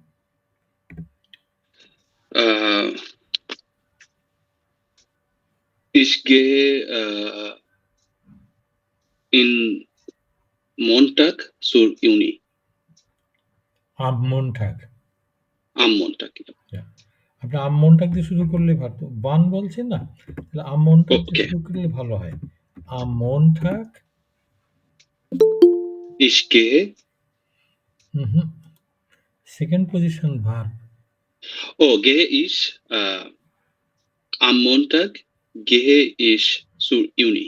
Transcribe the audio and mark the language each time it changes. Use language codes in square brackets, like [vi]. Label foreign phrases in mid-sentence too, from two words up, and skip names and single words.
[de] Ich gehe in Montag zur Uni. Am Montag. Am Montag. [bn] Ja. আপনি [de] am Montag [bn] দিয়ে শুরু করলে ভালো। বান বলছেন না? তাহলে [de] am Montag [bn] দিয়ে Okay. শুরু করলে ভালো হয়। [de] Am Montag. Ich gehe. [en] Second position verb. [de] Oh, gehe ich. Am Montag gehe ich zur Uni.